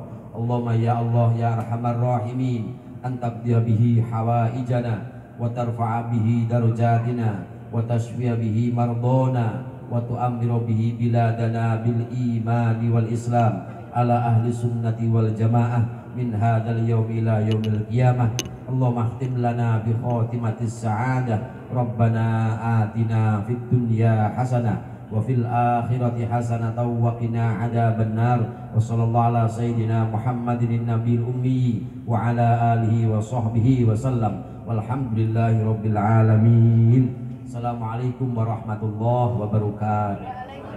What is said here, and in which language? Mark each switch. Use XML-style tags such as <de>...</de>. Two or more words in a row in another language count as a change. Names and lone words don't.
<ar>اللهم يا الله يا أرحم الراحمين أن تقضي به حوائجنا وترفع به درجاتنا وتشفي به مرضانا وتعمر به بلادنا بالإيمان والإسلام على أهل السنة والجماعة من هذا اليوم إلى يوم القيامة. اللهم اختم لنا بخاتمة السعادة. ربنا آتنا في الدنيا حسنة وفي الآخرة حسنة وقنا عذاب النار. وصلى الله على سيدنا محمد النبي الأمي وعلى آله وصحبه وسلم. والحمد لله رب العالمين السلام عليكم ورحمة الله وبركاته.</ar>